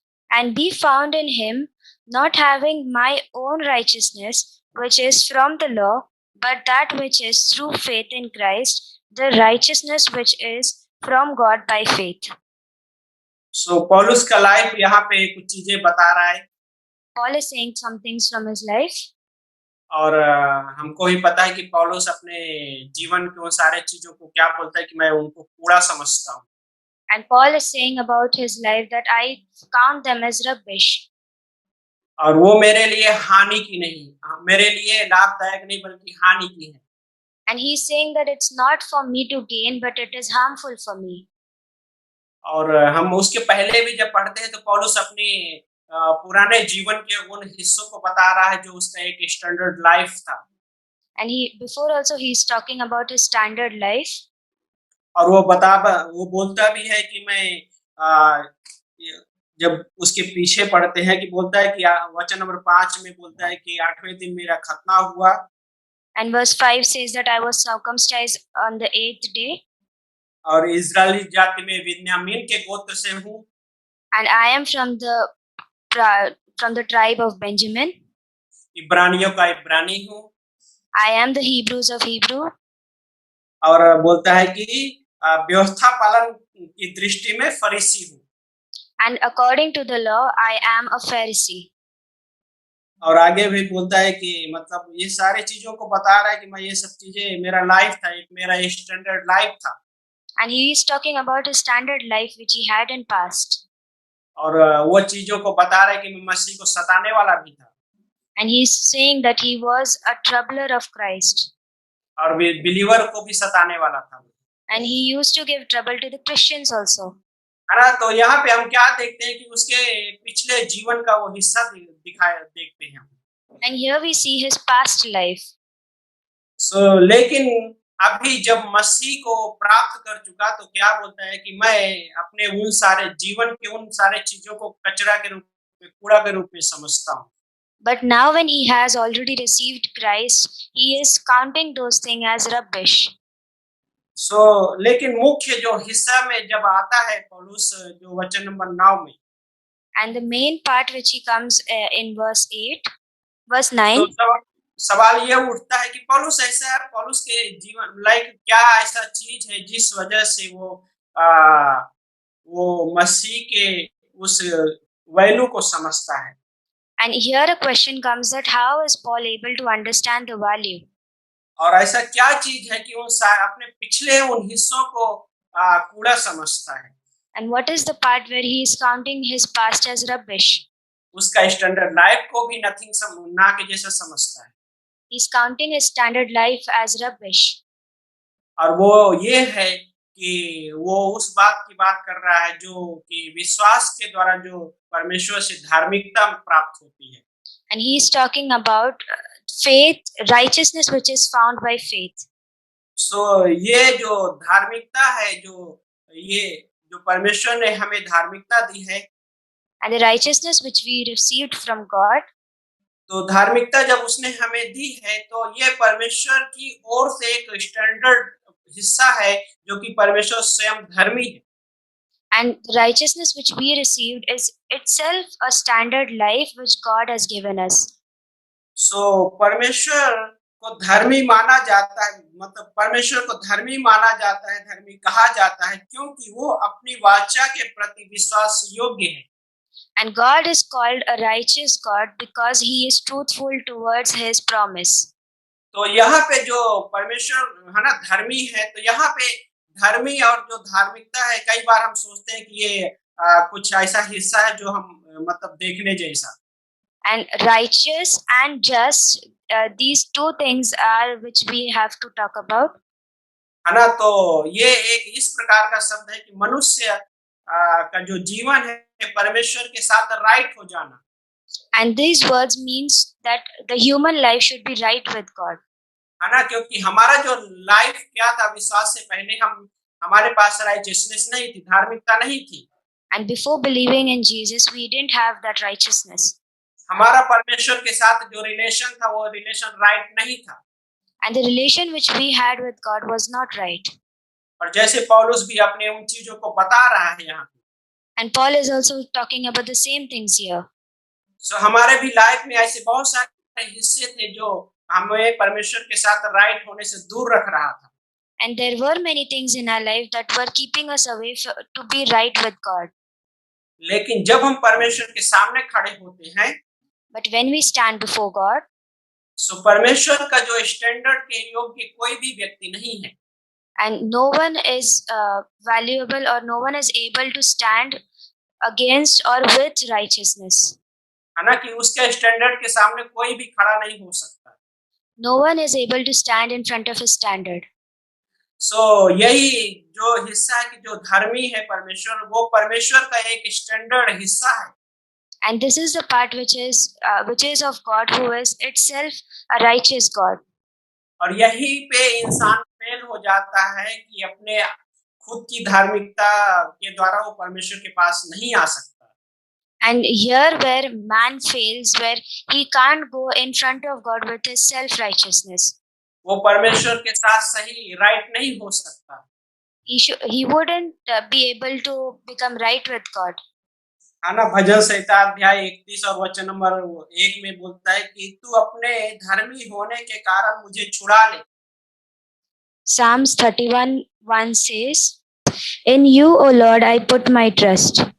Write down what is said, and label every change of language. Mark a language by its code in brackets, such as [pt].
[en] And be found in him, not having my own righteousness, which is from the law, but that which is through faith in Christ, the righteousness which is from God by faith. [hi] पौलुस का life यहाँ पे कुछ चीजें बता रहा है। [en] Paul is saying some things from his life. [hi] और हमको ही पता है कि पौलुस अपने जीवन के उन सारे चीजों को क्या बोलता है कि मैं उनको कूड़ा समझता हूँ। [en] And Paul is saying about his life that I count them as rubbish. [hi] और वो मेरे लिए हानि की नहीं, मेरे लिए लाभदायक नहीं बल्कि हानि की है। [en] And he is saying that it's not for me to gain, but it is harmful for me. [hi] और हम उसके पहले भी जब पढ़ते हैं तो पौलुस अपनी पुराने जीवन के उन हिस्सों को बता रहा है जो उसका एक स्टैंडर्ड लाइफ था। [en] And before also he is talking about his standard life. [hi] और वो बोलता भी है कि मैं जब उसके पीछे पढ़ते हैं कि बोलता है कि वचन नंबर 5 में बोलता है कि 8वें दिन मेरा खतना हुआ। [en] And verse 5 says that I was circumcised on the 8th day. [hi] और इजरायली जाति में बिन्यामीन के गोत्र से हूँ, [en] and I am from the tribe of Benjamin. [hi] इब्रानियों का इब्रानी हूँ, [en] I am the Hebrews of Hebrew. [hi] और बोलता है कि व्यवस्था पालन की दृष्टि में फरीसी हूँ, [en] And according to the law, I am a Pharisee. [hi] और आगे भी बोलता है कि मतलब ये सारे चीजों को बता रहा है कि मैं ये सब चीजें मेरा लाइफ था, एक मेरा स्टैंडर्ड लाइफ था, [en] And he is talking about his standard life which he had in past. [hi] और वो चीजों को बता रहा है कि मैं मसीह को सताने वाला भी था, [en] And he is saying that he was a troubler of Christ. [hi] और बिलीवर को भी सताने वाला था, [en] And he used to give trouble to the Christians also. [hi] है ना। तो यहाँ पे हम क्या देखते हैं कि उसके पिछले जीवन का वो हिस्सा दिखाया देखते हैं। [en] And here we see his past life. [hi] लेकिन अभी जब मसीह को प्राप्त कर चुका तो क्या बोलता है कि मैं अपने उन सारे जीवन के उन सारे चीजों को कचरा के रूप में, कूड़ा के रूप में समझता हूँ। [en] But now when he has already received Christ, he is counting those things as rubbish. [hi] लेकिन मुख्य जो हिस्सा में जब आता है पौलुस जो वचन नंबर 9 में, [en] And the main part which he comes in verse 8, verse 9. [hi] तो सवाल ये उठता है कि पौलुस ऐसा है, पौलुस के जीवन लाइक क्या ऐसा चीज है जिस वजह से वो मसीह के उस वैल्यू को समझता है। [en] And here a question comes that how is Paul able to understand the value? [hi] और ऐसा क्या चीज है कि वो अपने पिछले उन हिस्सों को कूड़ा समझता है। [en] And what is the part where he is counting his past as rubbish? [hi] उसका स्टैंडर्ड लाइफ को भी नथिंग ना के जैसा समझता है। [en] He is counting his standard life as rubbish. [hi] और वो ये है कि वो उस बात की बात कर रहा है जो कि विश्वास के द्वारा जो परमेश्वर से धार्मिकता प्राप्त होती है। [en] And he is talking about faith, righteousness which is found by faith. [hi] ये जो धार्मिकता है, जो परमेश्वर ने हमें धार्मिकता दी है, [en] and the righteousness which we received from God, [hi] तो धार्मिकता जब उसने हमें दी है तो ये परमेश्वर की ओर से एक स्टैंडर्ड हिस्सा है जो कि परमेश्वर स्वयं धर्मी है। [en] and the righteousness which we received is itself a standard life which God has given us. [hi] परमेश्वर को धर्मी माना जाता है, मतलब परमेश्वर को धर्मी माना जाता है, धर्मी कहा जाता है क्योंकि वो अपनी वाचा के प्रति विश्वास योग्य है। [en] And God is called a righteous God because he is truthful towards his promise. [hi] तो यहाँ पे जो परमेश्वर है ना धर्मी है, तो यहाँ पे धर्मी और जो धार्मिकता है, कई बार हम सोचते हैं कि ये कुछ ऐसा हिस्सा है जो हम मतलब देखने जैसा। [en] And righteous and just, these two things are which we have to talk about. [hi] है ना, तो ये एक इस प्रकार का शब्द है कि मनुष्य का जो जीवन है परमेश्वर के साथ राइट हो जाना। [en] And these words means that the human life should be right with God. [hi] है ना, क्योंकि हमारा जो लाइफ क्या था विश्वास से पहले हमारे पास राइचियसनेस नहीं थी, धार्मिकता नहीं थी। [en] And before believing in Jesus, we didn't have that righteousness. [hi] हमारा परमेश्वर के साथ जो रिलेशन था वो रिलेशन राइट नहीं था। [en] And the relation which we had with God was not right. [hi] और जैसे पौलुस भी अपने उन चीजों को बता रहा है यहाँ पे। [en] And Paul is also talking about the same things here. [hi] हमारे भी लाइफ में ऐसे बहुत सारे हिस्से थे जो हमें परमेश्वर के साथ राइट होने से दूर रख रहा था। [en] And there were many things in our life that were keeping us away to be right with God. [hi] लेकिन जब हम परमेश्वर के सामने खड़े होते हैं, [en] but when we stand before God, [hi] परमेश्वर का जो स्टैंडर्ड के योग्य कोई भी व्यक्ति नहीं है। [en] And no one is valuable or no one is able to stand against or with righteousness. [hi] है ना, कि उसके स्टैंडर्ड के सामने कोई भी खड़ा नहीं हो सकता। [en] No one is able to stand in front of his standard. [hi] यही जो हिस्सा है कि जो धर्मी है परमेश्वर, वो परमेश्वर का एक स्टैंडर्ड हिस्सा है। [en] And this is the part which is of God, who is itself a righteous God. [hi] और यही पे इंसान फेल हो जाता है कि अपने खुद की धार्मिकता के द्वारा वो परमेश्वर के पास नहीं आ सकता। [en] And here where man fails, where he can't go in front of God with his self-righteousness. [hi] वो परमेश्वर के साथ सही राइट नहीं हो सकता। [en] he wouldn't be able to become right with God. [hi] है ना। भजन संहिता अध्याय 31 और वचन नंबर 1 में बोलता है कि तू अपने धर्मी होने के कारण मुझे छुड़ा ले। [en] Psalms 31:1 says, "In you, O Lord, I put my trust."